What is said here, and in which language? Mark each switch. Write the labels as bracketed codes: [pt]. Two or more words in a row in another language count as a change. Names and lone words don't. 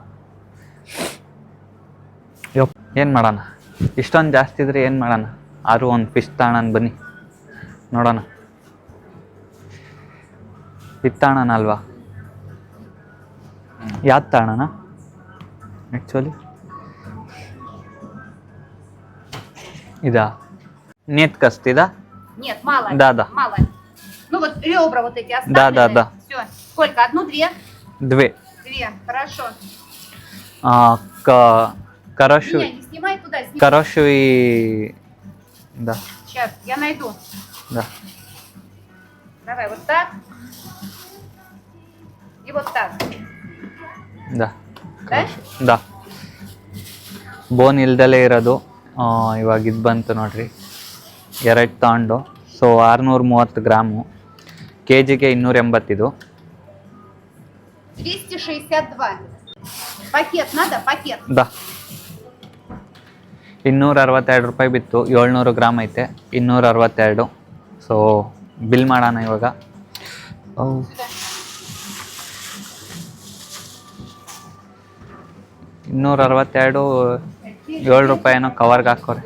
[kn] ಏನು ಮಾಡೋಣ, ಇಷ್ಟೊಂದು ಜಾಸ್ತಿ ಇದ್ರೆ ಏನು ಮಾಡೋಣ, ಆದರೂ ಒಂದು ಫಿಶ್ ತಗೋಣ ಬನ್ನಿ ನೋಡೋಣ. ಇದು ತಗೋಣ ಅಲ್ವಾ, ಯಾವ್ದು ತಗೋಣ ಆ್ಯಕ್ಚುಲಿ? [ru] Да. Нет кости, да? Нет, мало. Да. Мало. Ну вот ребра вот эти оставлены. Да. Все. Сколько? 1, 2? 2. 2. Хорошо. Корошу. Не снимай туда, снимай. Корошу и... Да. Сейчас, я найду. Да. Давай вот так. И вот так. Да. Да? Да. [kn] ಬೋನ್ ಇಲ್ದಲೇ ಇರೋದು. ಇವಾಗ ಇದು ಬಂತು ನೋಡ್ರಿ, 2 ತಗೊಂಡು. ಸೊ 630 ಗ್ರಾಮು, kgಗೆ 280. ಇದು 262. [ru] Пакет надо? Пакет. [kn] ದಾ 262 ರೂಪಾಯಿ ಬಿತ್ತು. 700 ಗ್ರಾಮ್ ಐತೆ, 262. ಸೊ ಬಿಲ್ ಮಾಡೋಣ ಇವಾಗ. 262 7 ರೂಪಾಯಿನೋ ಕವರ್ಗೆ ಹಾಕೋರೆ.